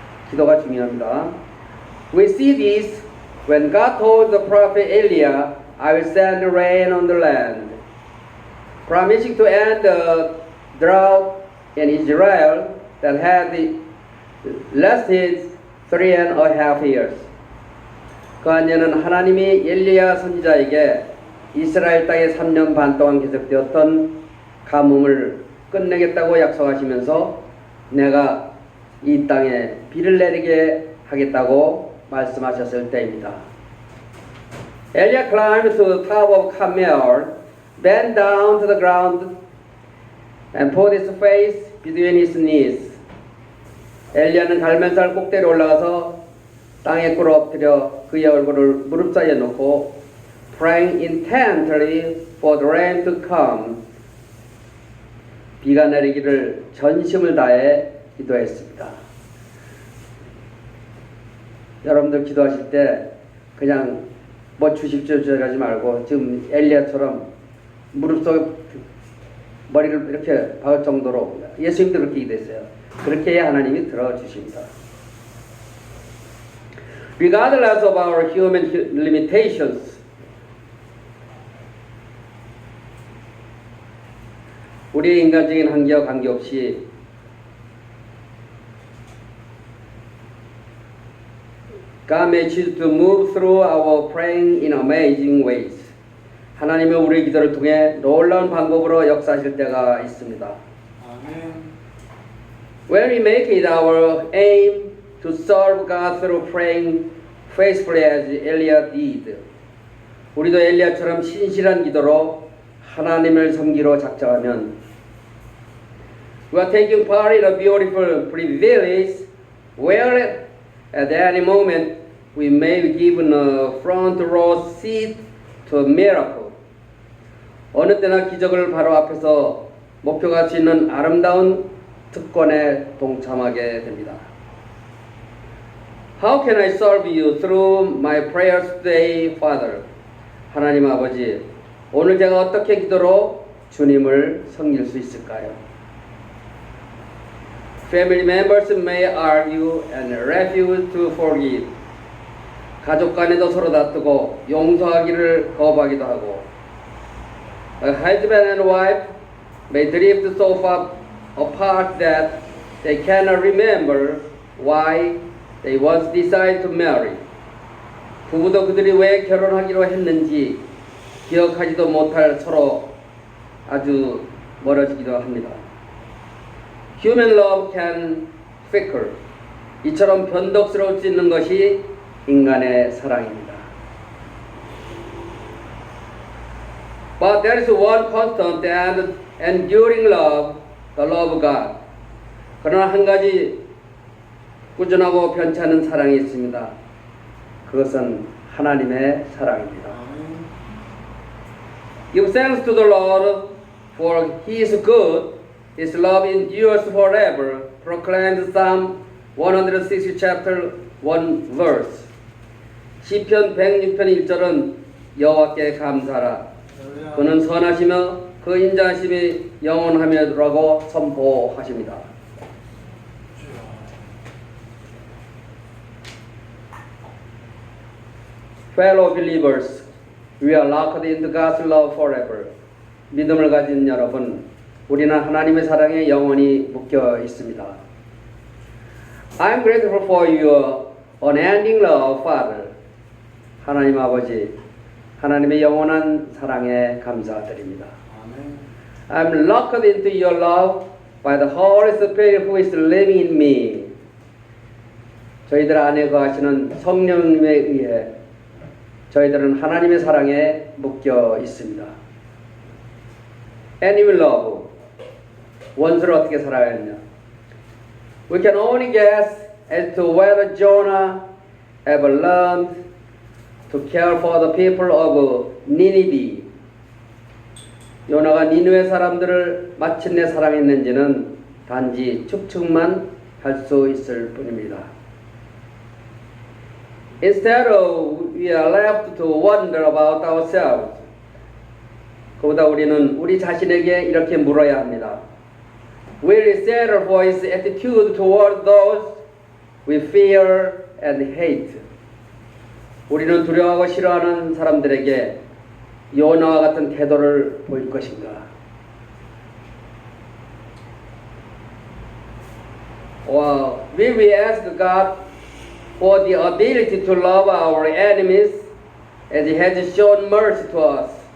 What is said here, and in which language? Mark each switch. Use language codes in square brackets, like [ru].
[ko] 기도가 중요합니다. [en] We see this when God told the prophet Eliah, I will send rain on the land, promising to end the drought in Israel that had lasted 3.5 years. [ko] 그 안에는 하나님이 엘리야 선지자에게 이스라엘 땅에 3년 반 동안 계속되었던 가뭄을 끝내겠다고 약속하시면서 내가 이 땅에 비를 내리게 하겠다고 말씀하셨을 때입니다. [en] Eliah climbed to the top of Carmel, bent down to the ground, and put his face between his knees. [ko] 엘리야는 갈멜산 꼭대기에 올라가서 땅에 꿇어 엎드려 그의 얼굴을 무릎 사이에 놓고 [en] praying intently for the rain to come. [ko] 비가 내리기를 전심을 다해 기도했습니다. 여러분들 기도하실 때 그냥 뭐 주십시오 하지 말고 지금 엘리야처럼 무릎 속에 머리를 이렇게 박을 정도로 예수님도 그렇게 기도했어요. 그렇게 해야 하나님이 들어주십니다. [en] Regardless of our human limitations, [ko] 우리의 인간적인 한계와 관계없이 [en] God may choose to move through our praying in amazing ways. [ko] 하나님은 우리의 기도를 통해 놀라운 방법으로 역사하실 때가 있습니다. 아멘. [en] When we make it our aim to serve God through praying faithfully as Eliah did, [ko] 우리도 엘리야처럼 신실한 기도로 하나님을 섬기러 작정하면 [en] we are taking part in a beautiful privilege where at any moment we may be given a front row seat to a miracle. [ko] 어느 때나 기적을 바로 앞에서 목표할 수 있는 아름다운 특권에 동참하게 됩니다. [en] How can I serve you through my prayers today, Father? [ko] 하나님 아버지, 오늘 제가 어떻게 기도로 주님을 섬길 수 있을까요? [en] Family members may argue and refuse to forgive. [ko] 가족 간에도 서로 다투고 용서하기를 거부하기도 하고 [en] A husband and wife may drift so far apart that they cannot remember why they once decided to marry. [ko] 부부도 그들이 왜 결혼하기로 했는지 기억하지도 못할 서로 아주 멀어지기도 합니다. [en] Human love can fickle. [ko] 이처럼 변덕스러울 수 있는 것이 인간의 사랑입니다. [en] But there is one constant and enduring love, the love of God. [ko] 그러나 한 가지 꾸준하고 변치 않는 사랑이 있습니다. 그것은 하나님의 사랑입니다. 아멘. [en] Give thanks to the Lord, for He is good. His love endures forever. Proclaimed Psalm 160 chapter 1 verse. [ko] 시편 106편 1절은 여호와께 감사하라. 그는 선하시며 그 인자하심이 영원하며라고 선포하십니다. [en] Fellow believers, we are locked into God's love forever. [ko] 믿음을 가진 여러분, 우리는 하나님의 사랑에 영원히 묶여 있습니다. [en] I'm grateful for your unending love, Father. [ko] 하나님 아버지, 하나님의 영원한 사랑에 감사드립니다. 아멘. [en] I'm locked into your love by the Holy Spirit who is living in me. [ko] 저희들 안에 거하시는 성령님에 의해 저희들은 하나님의 사랑에 묶여 있습니다. [en] Enemy love. [ko] 원수를 어떻게 사랑했냐? [en] We can only guess as to whether Jonah have learned to care for the people of Nineveh. [ko] 요나가 니느웨 사람들을 마침내 사랑했는지는 단지 추측만 할 수 있을 뿐입니다. [en] Instead of we are left to wonder about ourselves. [ko] 그보다 우리는 우리 자신에게 이렇게 물어야 합니다. [en] Will he settle for his attitude toward those we fear and hate? [ko] 우리는 두려워하고 싫어하는 사람들에게 요나와 같은 태도를 보일 것인가? [en] Or will we ask God for the ability to love our enemies as He has shown mercy to us?